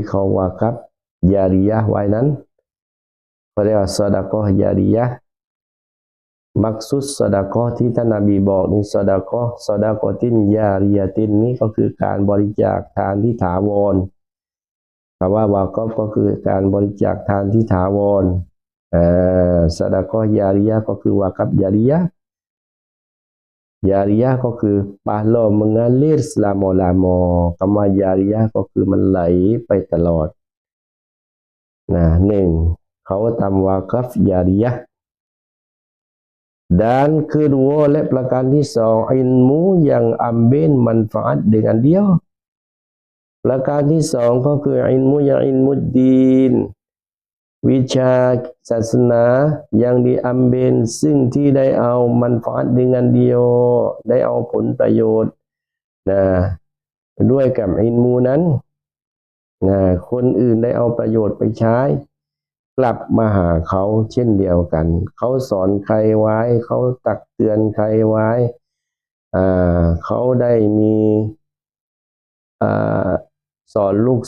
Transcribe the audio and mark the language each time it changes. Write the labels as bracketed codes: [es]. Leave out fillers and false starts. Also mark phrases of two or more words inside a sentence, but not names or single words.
[th] เขาวากับยาริยะไว้นั้นเขาเรียกว่าซอดาโกยาริยะมักซุดซอดาโกที่ท่านนบีบอกนี่ซอดาโกตินยาริยะตินนี่ก็คือการบริจาคทานที่ถาวรคำว่าวากอฟก็คือการบริจาคทานที่ถาวรซอดาโกยาริยะก็คือวากับยาริยะ ก็คือ [ms] pahala mengalir selama-lama [th] คำว่ายาริยะก็คือมันไหลไปตลอดหนึ่งเขาทำวากัฟยาริยะ [ms] dan kedua [th] และประการที่สอง [ms] ilmu yang ambil manfaat dengan dia [th] ประการที่สองก็คือ [ms] ilmu yang ilmu din [th] วิชาศาสนา [ms] yang diambil [th] ซึ่งที่ได้เอา [ms] manfaat dengan dia [th] ได้เอาผลประโยชน์ ด้วยกับอิลมูนั้นคนอื่นได้เอาประโยชน์ไปใช้กลับมาหาเขาเช่นเดียวกันเขาสอนใครไว้เขาตักเตือนใครไว้เขาได้มีสอนลูก